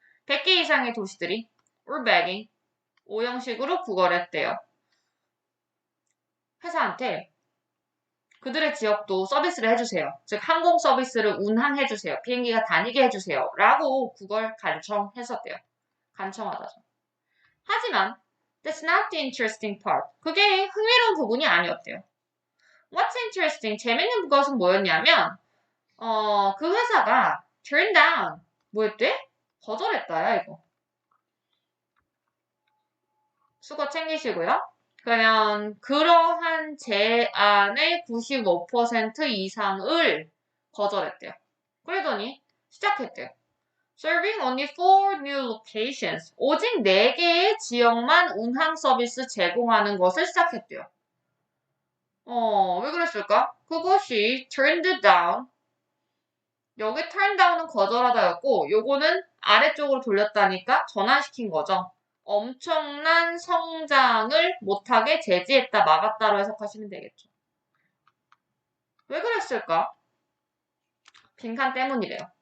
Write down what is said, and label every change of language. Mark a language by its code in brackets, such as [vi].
[ko] 100개 이상의 도시들이 urbagging 오형식으로 구걸했대요. 회사한테 그들의 지역도 서비스를 해주세요. 즉 항공 서비스를 운항해주세요. 비행기가 다니게 해주세요. 라고 구걸 간청했었대요. 간청하다죠. [en] 하지만 that's not the interesting part. [ko] 그게 흥미로운 부분이 아니었대요. [en] What's interesting? [ko] 재밌는 것은 뭐였냐면 그 회사가 turn down 뭐였대? 거절했다야 이거. 수거 챙기시고요. 그러면 그러한 제안의 95% 이상을 거절했대요. 그러더니 시작했대요. [en] Serving only 4 new locations. [ko] 오직 4개의 지역만 운항 서비스 제공하는 것을 시작했대요. 왜 그랬을까? [en] 그것이 turned down. [ko] 여기 turn down은 거절하다였고 요거는 아래쪽으로 돌렸다니까 전환시킨 거죠. 엄청난 성장을 못하게 제지했다, 막았다로 해석하시면 되겠죠. 왜 그랬을까? 빈칸 때문이래요.